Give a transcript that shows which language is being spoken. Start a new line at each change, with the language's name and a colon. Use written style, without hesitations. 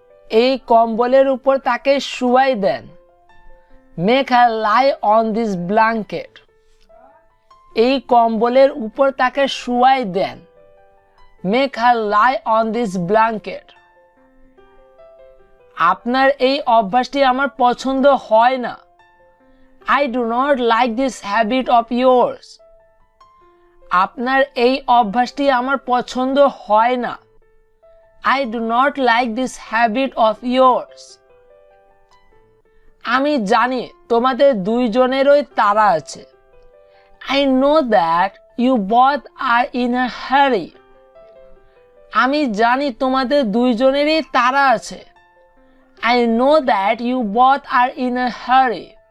Bangla: এই কম্বলের উপর তাকে Shuai then.
English: Make her lie on this blanket.
Bangla: এই কম্বলের উপর তাকে Shuai then.
English: Make her lie on this blanket.
Bangla: আপনার এই অভ্যাসটি আমার পছন্দ হয় না।
English: I do not like this habit of yours.
Bangla: আপনার এই অভ্যাসটি আমার পছন্দ হয় না।
English: I do not like this habit of yours.
Bangla: আমি জানি তোমাদের দুইজনেরই তাড়া আছে।
English: I know that you both are in a hurry.
Bangla: আমি জানি তোমাদের দুইজনেরই তাড়া আছে।
English: I know that you both are in a hurry.